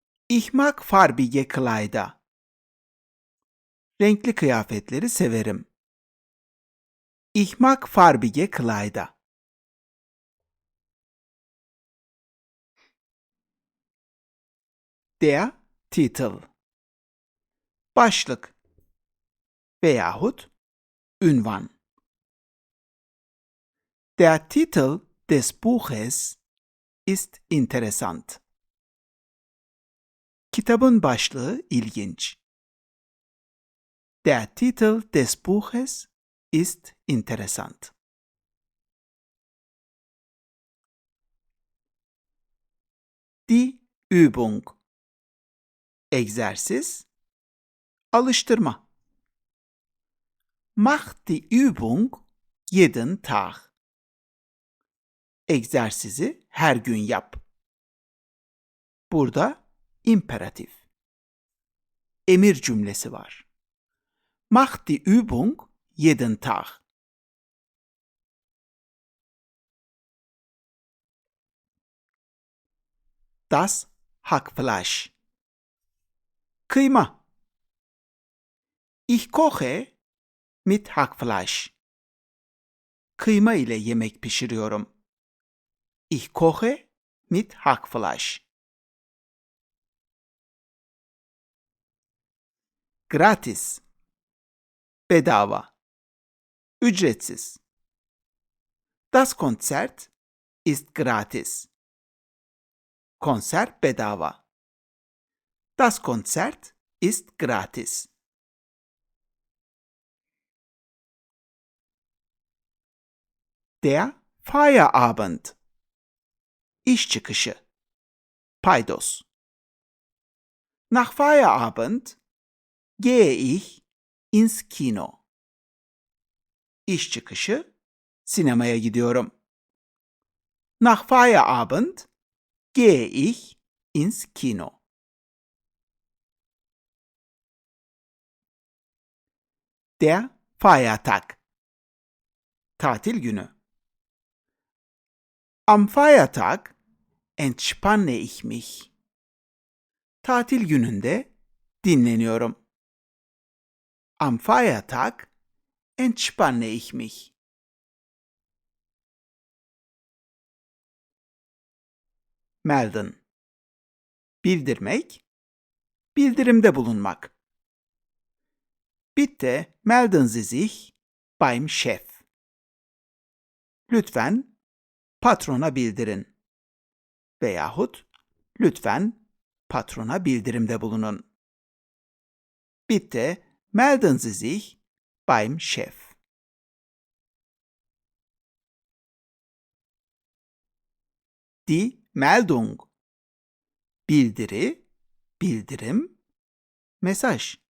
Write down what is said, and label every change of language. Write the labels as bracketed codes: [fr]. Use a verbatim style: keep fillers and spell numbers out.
[de] Ich mag farbige Kleider. [tr] Renkli kıyafetleri severim. [de] Ich mag farbige Kleider. [tr] Der Titel. Başlık veyahut ünvan. [de] Der Titel des Buches ist interessant. [tr] Kitabın başlığı ilginç. [de] Der Titel des Buches ist interessant. [tr] Die Übung. Egzersiz, alıştırma. [de] Mach die Übung jeden Tag. [tr] Egzersizi her gün yap. Burada imperatif, emir cümlesi var. [de] Mach die Übung jeden Tag. Das Hackfleisch. Kıyma. Ich koche mit Hackfleisch. [tr] Kıyma ile yemek pişiriyorum. [de] Ich koche mit Hackfleisch. [tr] Gratis. Bedava. Ücretsiz. [de] Das Konzert ist gratis. [tr] Konser bedava. [de] Das Konzert ist gratis. [tr] Der Feierabend. İş çıkışı. Paydos. [de] Nach Feierabend gehe ich ins Kino. [tr] İş çıkışı sinemaya gidiyorum. [de] Nach Feierabend gehe ich ins Kino. Der Feiertag. Tatil günü. Am Feiertag entspanne ich mich. [tr] Tatil gününde dinleniyorum. [de] Am Feiertag entspanne ich mich. Melden. [tr] Bildirmek, bildirimde bulunmak. [de] Bitte melden Sie sich beim Chef. [tr] Lütfen patrona bildirin. Veyahut lütfen patrona bildirimde bulunun. [de] Bitte melden Sie sich beim Chef. [tr] Die Meldung. Bildiri, bildirim, mesaj.